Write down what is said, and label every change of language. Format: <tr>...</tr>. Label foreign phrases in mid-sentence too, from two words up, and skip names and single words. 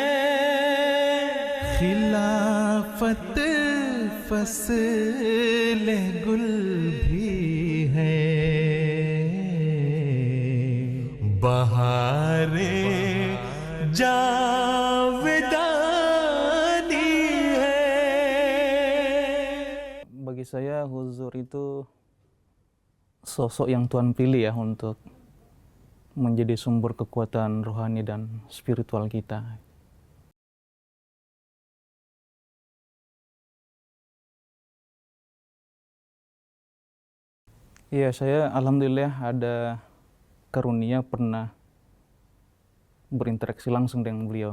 <ur>خلافت فصل گل بھی ہے، بہارے جاودانی ہے.</ur> <id>Bagi saya huzur itu sosok yang Tuhan pilih ya untuk menjadi sumber kekuatan rohani dan spiritual kita. Iya, saya alhamdulillah ada karunia pernah berinteraksi langsung dengan beliau.</id>